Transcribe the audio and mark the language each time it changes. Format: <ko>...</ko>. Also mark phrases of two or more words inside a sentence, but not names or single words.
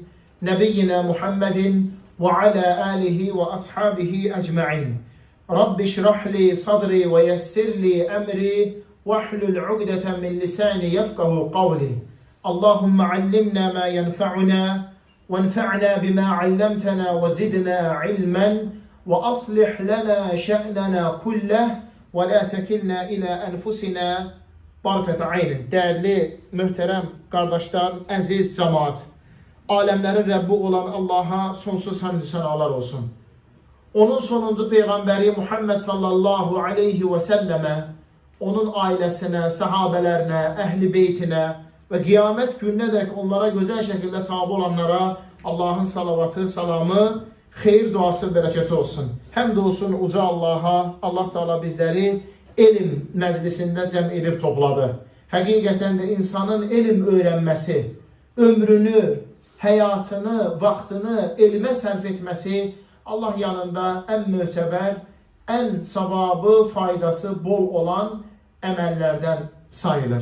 <ar>نبينا محمد وعلى آله وأصحابه أجمعين. رب اشرح لي صدري ويسر لي أمري. واحلل عقدة من لساني يفقهوا قولي. اللهم علمنا ما ينفعنا. وانفعنا بما علمتنا وزدنا علما. وأصلح لنا شأننا كله ولا تكلنا إلى أنفسنا طرفة عين.</ar> <tr>Değerli, mühterem kardeşler, aziz cemaat, alemlerin Rabbi olan Allah'a sonsuz hamdü senalar olsun. Onun sonuncu peygamberi Muhammed</tr> <ar>صلى الله عليه وسلم,</ar> <tr>onun ailesine, sahabelerine, ehli beytine ve kıyamet gününe dek onlara güzel şekilde tabi olanlara Allah'ın salavatı, salamı,</tr> <az>xeyir duası, bərəkəti olsun. Həmd olsun uca Allah'a. Allah Teala bizleri elm məclisində cəm edib topladı. Həqiqətən də insanın elm öyrənməsi, ömrünü, həyatını, vaxtını elmə sərf etməsi Allah yanında ən mötəbər, ən savabı, faydası bol olan əməllərdən sayılır.</az>